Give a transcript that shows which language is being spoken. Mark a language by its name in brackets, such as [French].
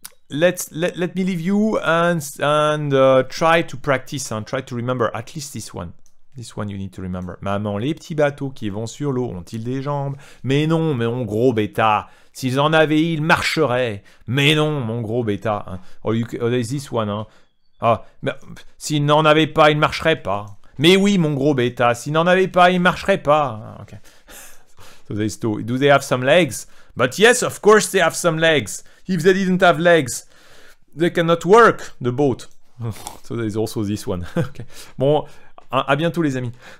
[English] Let me leave you and try to practice and try to remember at least this one. This one you need to remember. [French] Maman, les petits bateaux qui vont sur l'eau ont-ils des jambes? Mais non, mon gros bêta. S'ils en avaient, ils marcheraient. Mais non, mon gros bêta. Hein. [English] Oh, there's this one. [French] Hein. Ah, mais s'ils n'en avaient pas, ils ne marcheraient pas. Mais oui, mon gros bêta. S'ils n'en avaient pas, ils ne marcheraient pas. [English] Okay. So there's two. Do they have some legs? But yes, of course they have some legs. If they didn't have legs, they cannot work the boat. So there's also this one. Okay. [French] Bon, à bientôt les amis.